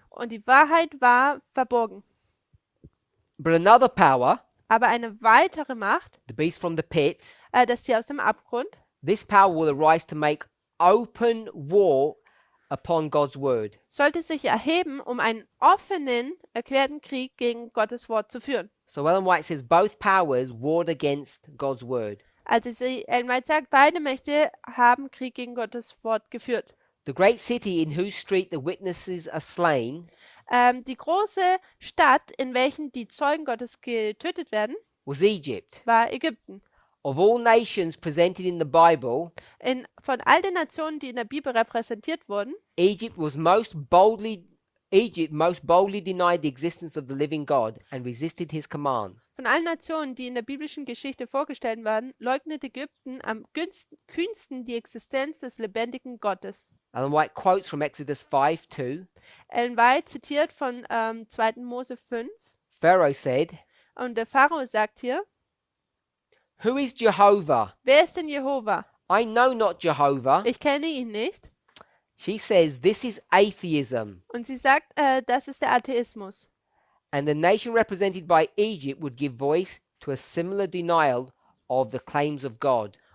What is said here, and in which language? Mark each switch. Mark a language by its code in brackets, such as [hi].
[de] Und die Wahrheit war verborgen. [en] But another power, [de] Aber eine weitere Macht, [en] the beast from the pit, [de] das Tier aus dem Abgrund, [en] this power will arise to make open war upon God's word. [de] sollte sich erheben, um einen offenen, erklärten Krieg gegen Gottes Wort zu führen. [en] So Ellen White says both powers warred against God's word. [de] Also Ellen White sagt, beide Mächte haben Krieg gegen Gottes Wort geführt. [en] The great city in whose street the witnesses are slain [de] Die große Stadt, in welchen die Zeugen Gottes getötet werden, [en] was Egypt. [de] war Ägypten. [en] Of all nations presented in the Bible, [de] Von all den Nationen, die in der Bibel repräsentiert wurden, [en] Egypt most boldly denied the existence of the living God and resisted his commands. [de] von allen Nationen, die in der biblischen Geschichte vorgestellt werden, leugnet Ägypten am kühnsten die Existenz des lebendigen Gottes. [en] Ellen White quotes from Exodus 5:2. [de] Ellen White zitiert von 2. Mose 5 [en] Pharaoh said, [de] und der Pharao sagt hier, [en] "Who is Jehovah, [de] wer ist denn Jehova? [en] I know not Jehovah. [de] Ich kenne ihn nicht. [en] She says this is atheism. [de] Und sie sagt, das ist der Atheismus. [en] And the nation represented by Egypt would give voice to a similar denial of the claims of God.